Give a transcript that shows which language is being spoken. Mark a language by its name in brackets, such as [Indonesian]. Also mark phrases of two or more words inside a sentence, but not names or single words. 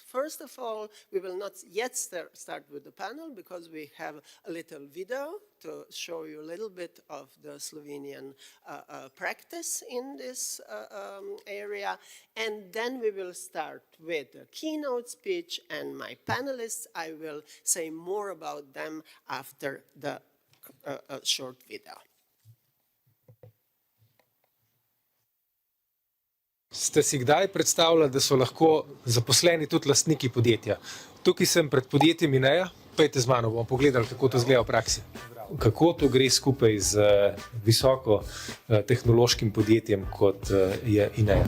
[English] First of all, we will not yet start with the panel because we have a little video to show you a little bit of the Slovenian practice in this area. And then we will start with a keynote speech, and my panelists, I will say more about them after the short video. [Slovenian] Ste si kdaj predstavljali, da so lahko zaposleni tudi lastniki podjetja? Tukaj sem pred podjetjem INEA, pejte z mano, bomo pogledali, kako to izgleda v praksi. Kako to gre skupaj z visoko tehnološkim podjetjem, kot je INEA?